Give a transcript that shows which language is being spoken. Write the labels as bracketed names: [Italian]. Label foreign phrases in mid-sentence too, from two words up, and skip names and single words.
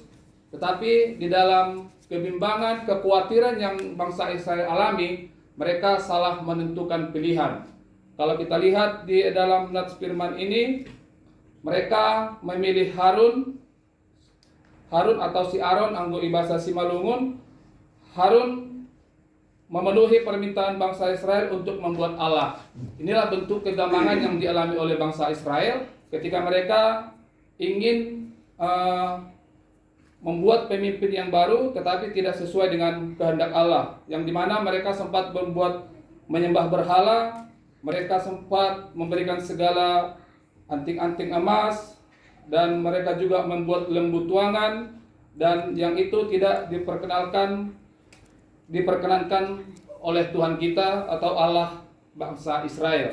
[Indonesian] Tetapi di dalam kebimbangan, kekhawatiran yang bangsa Israel alami, mereka salah menentukan pilihan. Kalau kita lihat di dalam nats firman ini, mereka memilih Harun atau si Aaron, [Batak Simalungun] anggo ibasa Simalungun. [Indonesian] Harun memenuhi permintaan bangsa Israel untuk membuat Allah. Inilah bentuk kegambangan yang dialami oleh bangsa Israel ketika mereka ingin membuat pemimpin yang baru, tetapi tidak sesuai dengan kehendak Allah, yang dimana mereka sempat menyembah berhala, mereka sempat memberikan segala anting-anting emas, dan mereka juga membuat lembu tuangan, dan yang itu tidak diperkenankan oleh Tuhan kita atau Allah bangsa Israel.